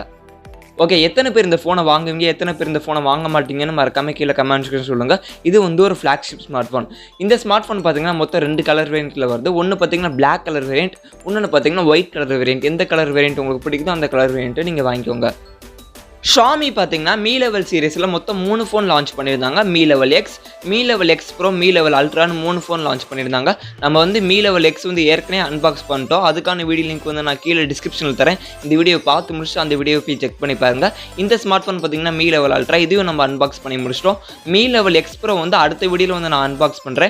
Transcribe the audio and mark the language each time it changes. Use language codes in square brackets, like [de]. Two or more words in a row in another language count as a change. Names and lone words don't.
[ta] ஓகே, எத்தனை பேர் இந்த ஃபோனை வாங்குவீங்க, எத்தனை பேர் இந்த ஃபோனை வாங்க மாட்டீங்கன்னு மறக்காமல் கீழே [en] comment section [ta] சொல்லுங்கள். இது வந்து ஒரு [en] flagship smart phone. [ta] இந்த [en] smart phone [ta] பார்த்தீங்கன்னா மொத்தம் 2 [en] color variant-il [ta] வருது. ஒன்று பார்த்தீங்கன்னா [en] black color variant, [ta] இன்னொன்று பார்த்தீங்கன்னா [en] white color variant. [ta] எந்த [en] color variant [ta] உங்களுக்கு பிடிக்குதோ அந்த [en] color variant-ai [ta] நீங்கள் வாங்கிக்கோங்க. Xiaomi பார்த்தீங்கன்னா Mi Level சீரிஸில் மொத்தம் 3 [en] phone launch [ta] பண்ணியிருந்தாங்க. Mi Level X, Mi Level X Pro, Mi Level Ultraன்னு 3 [en] phone launch [ta] பண்ணியிருந்தாங்க. நம்ம வந்து Mi Level X வந்து ஏற்கனவே அன்பாக்ஸ் பண்ணிட்டோம். அதுக்கான [en] video link [ta] வந்து நான் கீழே டிஸ்கிரிப்ஷனில் தரேன். இந்த வீடியோ பார்த்து முடிச்சுட்டு அந்த வீடியோ போய் செக் பண்ணி பாருங்கள். இந்த [en] smart phone [ta] பார்த்தீங்கன்னா Mi Level Ultra, இதையும் நம்ம அன்பாக்ஸ் பண்ணி முடிச்சிட்டோம். Mi Level X Pro வந்து அடுத்த வீடியோவில் வந்து நான் அன்பாக்ஸ் பண்ணுறேன்.